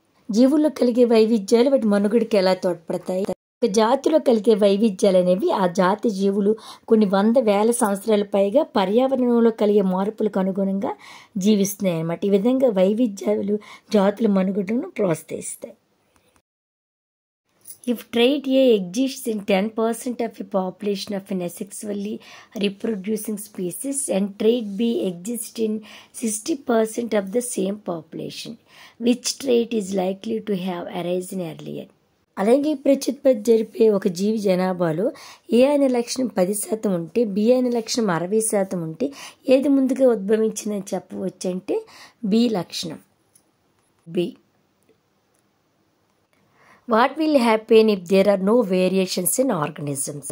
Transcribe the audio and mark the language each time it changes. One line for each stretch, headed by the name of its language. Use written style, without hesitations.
Telugu: జీవుల్లో కలిగే వైవిధ్యాలు వాటి మనుగడకి ఎలా తోడ్పడతాయి? ఒక జాతిలో కలిగే వైవిధ్యాలు అనేవి ఆ జాతి జీవులు కొన్ని 100,000 సంవత్సరాల పైగా పర్యావరణంలో కలిగే మార్పులకు అనుగుణంగా జీవిస్తున్నాయి అన్నమాట. ఈ విధంగా వైవిధ్యాలు జాతుల మనుగడను ప్రోత్సహిస్తాయి.
English: If trait A exists in 10% of a population of an asexually reproducing species and trait B exists in 60% of the same population, which trait is likely to have arisen earlier?
Telugu: అలాగే ప్రత్యుత్పత్తి జరిపే ఒక జీవి జనాభాలో ఏ అనే లక్షణం 10% ఉంటే బి అనే లక్షణం 60% ఉంటే ఏది ముందుగా ఉద్భవించిందని చెప్పవచ్చు అంటే బి లక్షణం. B.
English: What will happen if there are no variations in organisms?